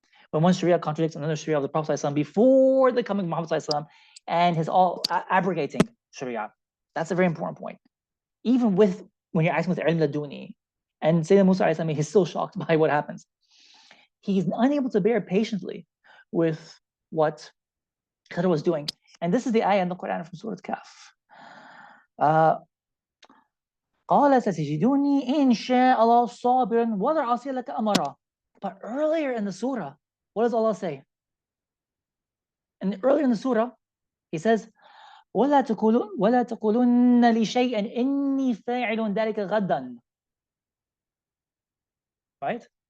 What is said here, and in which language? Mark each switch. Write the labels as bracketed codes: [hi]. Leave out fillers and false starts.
[en] when one Sharia contradicts another Sharia of the Prophet ﷺ before the coming of Muhammad ﷺ and his all abrogating Sharia. That's a very important point. Even with when you're asking with ilm laduni, and Sayyidina Musa ﷺ, he's still shocked by what happens. He's unable to bear patiently with what Khidr was doing. And this is the ayah in the Quran from Surah Kaf. [ar] قال ستجدوني إن شاء الله صابرا ولا عصي لك أمرا. [en] But earlier in the surah, what does Allah say? And earlier in the surah, He says, [ar] ولا تقولن لشيء إني فاعل ذلك غدا. [en] Right?